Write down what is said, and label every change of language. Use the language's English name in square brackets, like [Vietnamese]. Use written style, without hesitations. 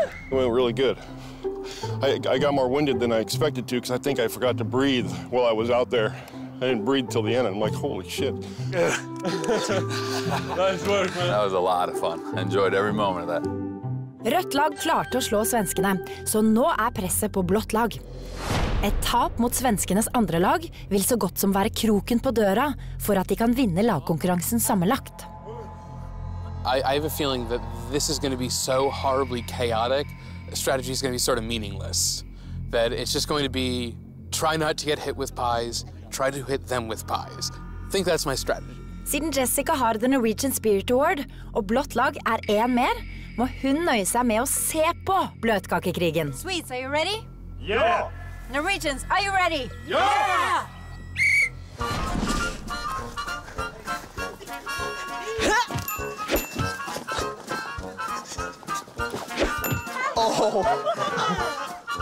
[English] It went really good. I got more winded than I expected to because I think I forgot to breathe while I was out there. I didn't breathe till the end. I'm like, holy shit. Nice work, man. That was a lot of fun. I enjoyed every moment of that. [Norwegian] Rødt lag klarte å slå svenskene, så nå presset på blått lag. Et tap mot svenskenes andre lag vil så godt som være kroken på døra for at de kan vinne lagkonkurransen sammenlagt. [English] I have a feeling that this is going to be so horribly chaotic, strategy is going to be sort of meaningless. That it's just going to be try not to get hit with pies, try to hit them with pies. I think that's my strategy. [Norwegian] Siden Jessica har The Norwegian Spirit Award, og blått lag en mer, må hun nøye seg med å se på bløtkakekrigen. [English] Swedes, are you ready? Yeah! Norwegians, are you ready? Yeah! Oh!